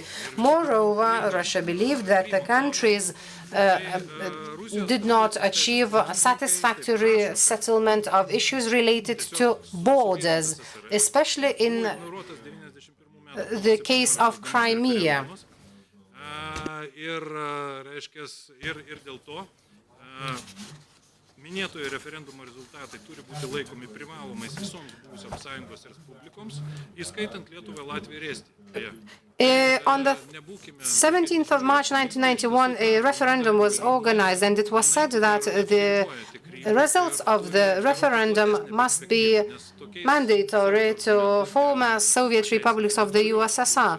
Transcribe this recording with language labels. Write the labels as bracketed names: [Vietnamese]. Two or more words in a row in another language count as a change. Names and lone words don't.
[English] Moreover, Russia believed that the countries did not achieve a satisfactory settlement of issues related to borders, especially in the case of Crimea. [Lithuanian] Minėtojo referendumo rezultatai turi būti laikomi privalomais visoms buvusioms Sąjungos Respublikoms, įskaitant Lietuvą, Latviją ir Estiją. [English] On the 17th of March 1991, a referendum was organized, and it was said that the results of the referendum must be mandatory to former Soviet republics of the USSR.